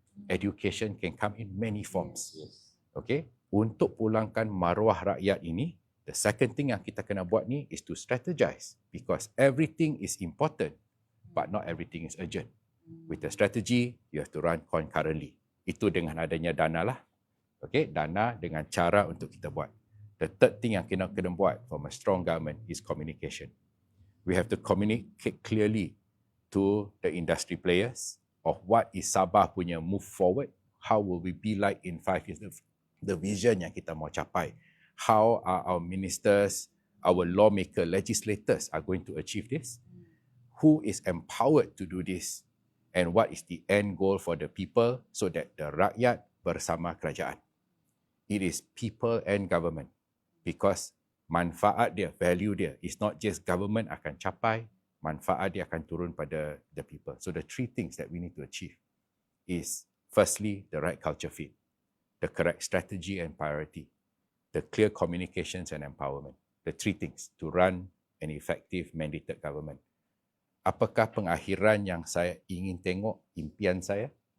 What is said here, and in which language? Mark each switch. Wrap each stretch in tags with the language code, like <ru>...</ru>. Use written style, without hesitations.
<en>Education can come in many forms. Okay?</en> <ms>Untuk pulangkan maruah rakyat ini,</ms> <en>the second thing</en> <ms>yang kita kena buat ni</ms> <en>is to strategize because everything is important but not everything is urgent. With the strategy, you have to run concurrently.</en> <ms>Itu dengan adanya dana lah. Okay, dana dengan cara untuk kita buat.</ms> <en>The third thing</en> <ms>yang kena buat</ms> <en>from a strong government is communication. We have to communicate clearly to the industry players of what is Sabah</en> <ms>punya</ms> <en>move forward, how will we be like in 5 years, the vision</en> <ms>yang kita mau capai.</ms> <en>How are our ministers, our lawmaker, legislators are going to achieve this? Who is empowered to do this? And what is the end goal for the people so that the</en> <ms>rakyat bersama kerajaan?</ms> <en>It is people and government because</en> <ms>manfaat dia, value dia,</ms> <en>is not just government</en> <ms>akan capai, manfaat dia akan turun pada</ms> <en>the people. So the three things that we need to achieve is firstly, the right culture fit, the correct strategy and priority, the clear communications and empowerment. The three things to run an effective mandated government.</en> <ms>Apakah pengakhiran yang saya ingin tengok, impian saya?</ms>